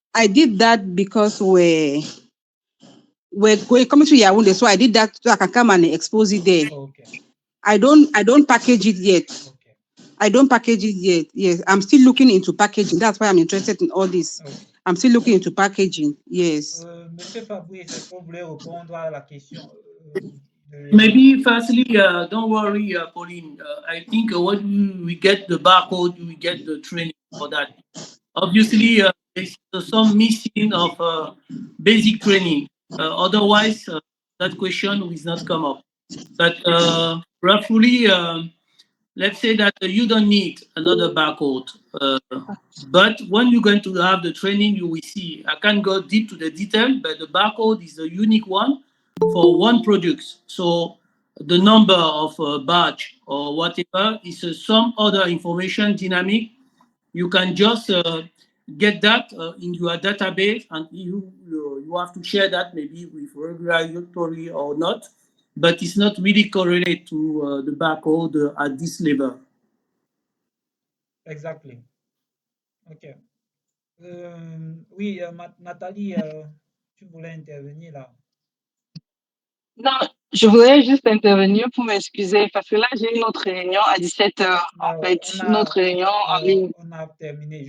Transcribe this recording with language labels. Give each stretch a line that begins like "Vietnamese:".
English: I did that because we're coming to Yaoundé, so I did that so I can come and expose it there. Okay. I don't package it yet. Okay. I don't package it yet. Yes, I'm still looking into packaging. That's why I'm interested in all this. Okay. I'm still looking into packaging. Yes.
French: Monsieur Fabrice, est-ce que vous voulez répondre à la question
English: Maybe firstly, don't worry, Pauline. I think when we get the barcode, we get the training for that. Obviously, there's some missing of basic training. Otherwise, that question will not come up. But roughly, let's say that you don't need another barcode. But when you're going to have the training, you will see. I can't go deep to the detail, but the barcode is a unique one for one product. So the number of batch or whatever is some other information dynamic. You can just get that in your database, and you have to share that maybe with regulatory or not, but it's not really correlated to the barcode at this level. Exactly. Ok.
French: Oui, Nathalie, tu voulais intervenir là. Non, je voulais juste intervenir pour m'excuser parce que là, j'ai une autre réunion à 17h. En fait, une autre réunion en ligne. On a terminé.